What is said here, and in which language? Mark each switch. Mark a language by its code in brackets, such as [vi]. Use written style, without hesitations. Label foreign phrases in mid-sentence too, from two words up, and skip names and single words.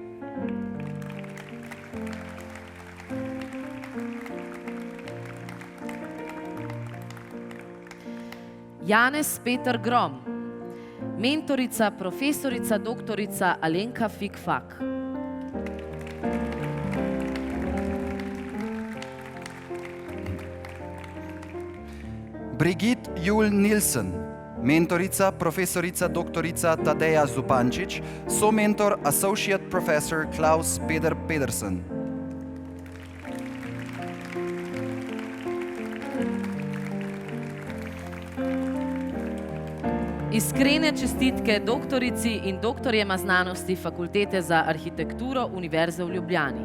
[sl] Janez Peter Grom, mentorica profesorica doktorica Alenka Fikfak. Brigitte Jul Nilsen, mentorica profesorica doktorica Tadeja Zupančič, somentor [en] associate professor [sl] Klaus Peder Pedersen. Iskrene čestitke doktorici in doktorjema znanosti Fakultete za arhitekturo Univerze v Ljubljani.